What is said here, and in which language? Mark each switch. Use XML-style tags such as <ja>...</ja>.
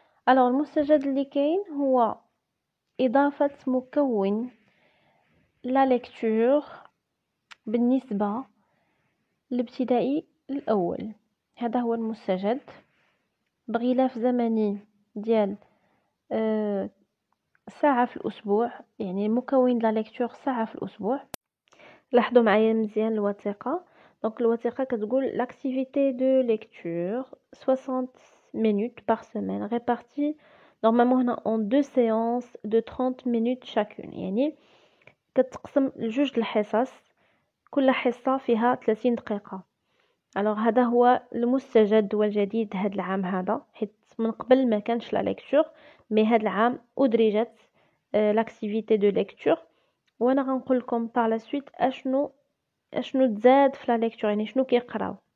<ar>alors المستجد اللي كاين هو إضافة مكون</ar> <fr>لا ليكتور</fr> <ar>بالنسبة الابتدائي الأول. هذا هو المستجد بغلاف زمني ديال ساعة في الأسبوع يعني مكون</ar> <fr>لا ليكتور</fr> <ar>ساعة في الأسبوع. لاحظوا معايا مزيان الوثيقة. دونك الوثيقة كتقول</ar> <fr>l'activité de lecture 60 minutes par semaine répartie normalement هنا en deux séances de 30 minutes chacune</fr> <ar>يعني كتقسم لجوج الحصص كل حصة فيها 30 دقيقة. alors هذا هو المستجد والجديد هذا العام هذا حيت من قبل ما كانش لا ليكتور مي هذا العام أدرجت</ar> <fr>l'activité de lecture</fr> <ar>وانا غنقول لكم</ar> <fr>par la suite</fr> <ar>اشنو تزاد في</ar> <fr>لا ليكتور</fr> <ar>يعني شنو كيقراو.</ar>